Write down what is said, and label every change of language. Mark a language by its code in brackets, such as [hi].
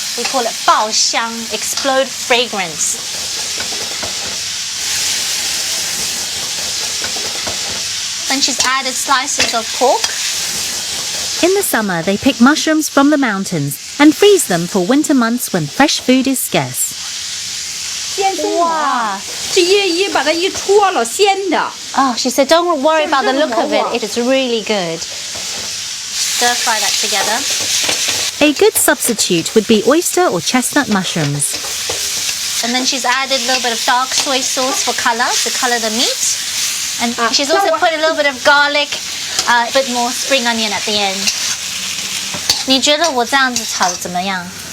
[en] We call it 爆香, explode fragrance. Then she's added slices of pork. In the summer, they pick mushrooms from the mountains and freeze them for winter months when fresh food is scarce. [zh] 鲜葱啊，这一把它一戳了，鲜的。 [en] Oh, she said, don't worry about the look of it. It is really good. Stir fry that together. A good substitute would be oyster or chestnut mushrooms. And then she's added a little bit of dark soy sauce for color, to color the meat. And she's also put a little bit of garlic, a bit more spring onion at the end. [zh] 你觉得我这样子炒的怎么样？